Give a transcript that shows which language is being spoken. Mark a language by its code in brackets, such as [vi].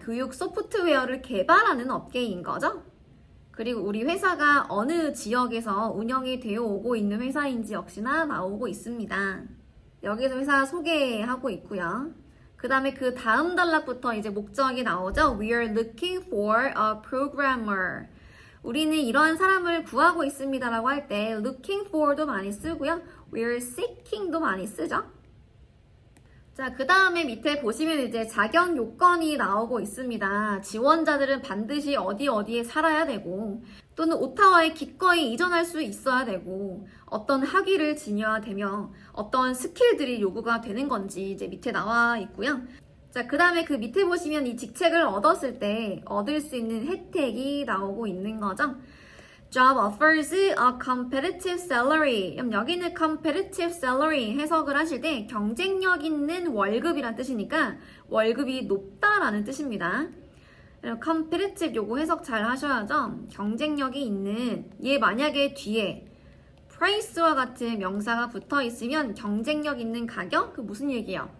[ko] 교육 소프트웨어를 개발하는 업계인 거죠. 그리고 우리 회사가 어느 지역에서 운영이 되어 오고 있는 회사인지 역시나 나오고 있습니다. 여기서 회사 소개하고 있고요. 그 다음에 그 다음 단락부터 이제 목적이 나오죠. [en] We are looking for a programmer. [ko] 우리는 이러한 사람을 구하고 있습니다 라고 할 때 looking for도 많이 쓰고요. [en] We are seeking [ko] 도 많이 쓰죠. 자, 그 다음에 밑에 보시면 이제 자격 요건이 나오고 있습니다. 지원자들은 반드시 어디에 살아야 되고 또는 오타와에 기꺼이 이전할 수 있어야 되고 어떤 학위를 지녀야 되며 어떤 스킬들이 요구가 되는 건지 이제 밑에 나와 있고요. 자, 그 다음에 그 밑에 보시면 이 직책을 얻었을 때 얻을 수 있는 혜택이 나오고 있는 거죠. [en] Job offers a competitive salary. [ko] 여기는 competitive salary 해석을 하실 때 경쟁력 있는 월급이란 뜻이니까 월급이 높다라는 뜻입니다. competitive 요거 해석 잘 하셔야죠. 경쟁력이 있는 얘 만약에 뒤에 price와 같은 명사가 붙어 있으면 경쟁력 있는 가격? 그 무슨 얘기예요?